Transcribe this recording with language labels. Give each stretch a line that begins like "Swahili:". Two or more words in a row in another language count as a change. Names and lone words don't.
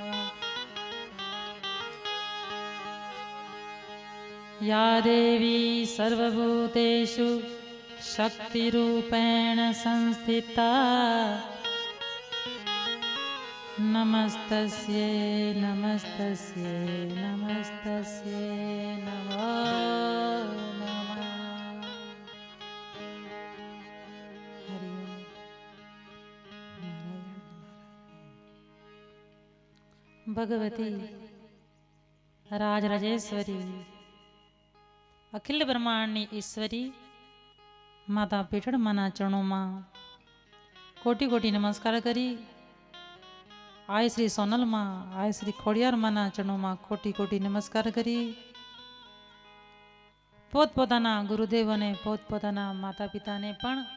Sanskrit: या देवी सर्वभूतेषु शक्तिरूपेण संस्थिता नमस्तस्यै नमस्तस्यै नमस्तस्यै नमो नमः। हरि ओम। नारायण नारायण।
Gujarati: ભગવતી રાજરાજેશ્વરી અખિલ ब्रह्मांडની ઈશ્વરી માતા પીઠળમાના ચરણોમાં કોટી કોટી નમસ્કાર કરી આય શ્રી સોનલમાં આય શ્રી ખોડિયારમાંના ચરણોમાં કોટી કોટી નમસ્કાર કરી પોતપોતાના ગુરુદેવ અને પોતપોતાના માતા પિતાને પણ